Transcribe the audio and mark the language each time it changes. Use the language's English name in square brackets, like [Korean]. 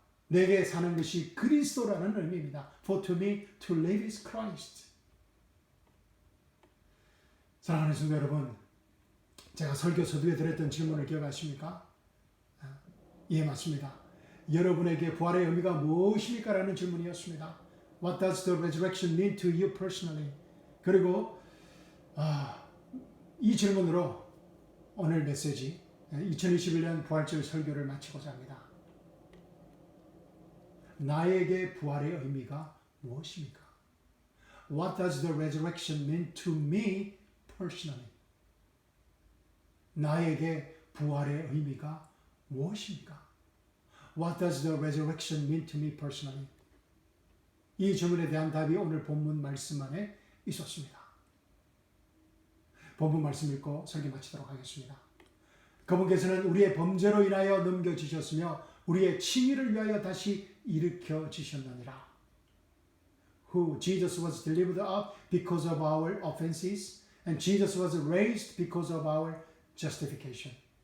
[Korean] 내게 사는 것이 그리스도라는 의미입니다. [English] For to me to live is Christ. [Korean] 사랑하는 성도 여러분, 제가 설교 서두에 드렸던 질문을 기억하십니까? 예, 맞습니다. 여러분에게 부활의 의미가 무엇입니까? 라는 질문이었습니다. [English] What does the resurrection mean to you personally? [Korean] 그리고 이 질문으로 오늘 메시지 2021년 부활절 설교를 마치고자 합니다. 나에게 부활의 의미가 무엇입니까? [English] What does the resurrection mean to me personally? [Korean] 나에게 부활의 의미가 무엇입니까? [English] What does the resurrection mean to me personally? [Korean] 이 질문에 대한 답이 오늘 본문 말씀 안에 있었습니다. 본문 말씀 읽고 설교 마치도록 하겠습니다. 그분께서는 우리의 범죄로 인하여 넘겨지셨으며 우리의 칭의를 위하여 다시 일으켜 지셨느니라. [English] Who Jesus was delivered up because of our offenses, and Jesus was raised because of our justification.